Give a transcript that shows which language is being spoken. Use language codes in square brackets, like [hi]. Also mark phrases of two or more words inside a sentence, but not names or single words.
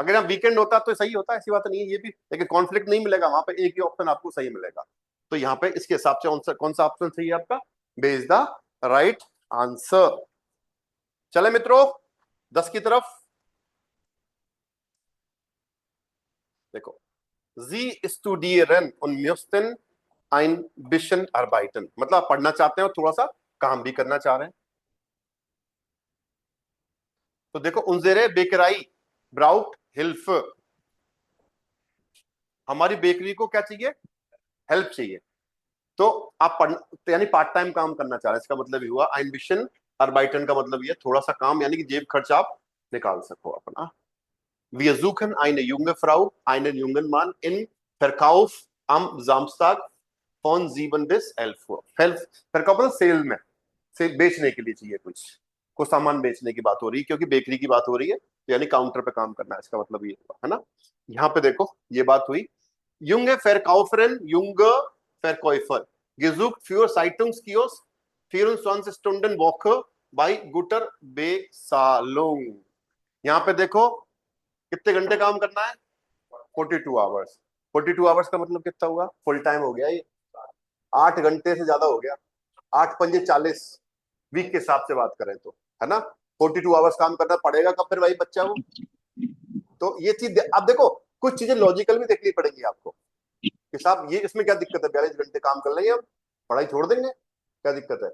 [hi] अगर यहाँ वीकेंड होता तो सही होता, ऐसी बात नहीं है ये भी, लेकिन कॉन्फ्लिक्ट नहीं मिलेगा वहां पे, एक ही ऑप्शन आपको सही मिलेगा। तो यहाँ पे इसके हिसाब से कौन सा ऑप्शन सही है आपका, बे [en] is the right answer. [hi] चले मित्रों 10 की तरफ। देखो, [de] Sie studieren und müssten ein bisschen arbeiten, [hi] मतलब आप पढ़ना चाहते हैं और थोड़ा सा काम भी करना चाह रहे हैं। तो देखो, [de] unsere Bäckerei braucht Hilfe, [hi] हमारी बेकरी को क्या चाहिए, हेल्प चाहिए। तो आप पढ़ना यानी [en] part time [hi] काम करना चाह रहे हैं, इसका मतलब ये हुआ [de] ein bisschen arbeiten [hi] का मतलब ये थोड़ा सा काम, यानी कि जेब खर्च आप निकाल सको अपना। [de] Wir suchen eine junge Frau, einen jungen Mann in Verkauf am Samstag von 7 bis 11 Uhr। [hi] Verkauf मतलब सेल में, सेल बेचने के लिए चाहिए, कुछ सामान बेचने की बात हो रही है, क्योंकि बेकरी की बात हो रही है, तो यानी काउंटर पे काम करना है, इसका मतलब ये है ना। यहाँ पे देखो ये बात हुई, [de] junge Verkäuferin, junge Verkäufer, gesucht für Zeitungskiosk 24 Stunden Woche bei guter Bezahlung। [hi] यहाँ पे देखो कितने घंटे काम करना है, 42 आवर्स। 42 आवर्स का मतलब कितना हुआ, [en] full time [hi] हो गया ये, 8 घंटे से ज्यादा हो गया, 8 पंजे 40, वीक के हिसाब से बात करें तो, है ना। 42 आवर्स काम करना पड़ेगा कब फिर भाई बच्चा वो। तो ये चीज अब देखो, कुछ चीजें लॉजिकल भी देखनी पड़ेगी आपको कि साहब ये इसमें क्या दिक्कत है, 42 घंटे काम कर लेंगे हम, पढ़ाई छोड़ देंगे, क्या दिक्कत है।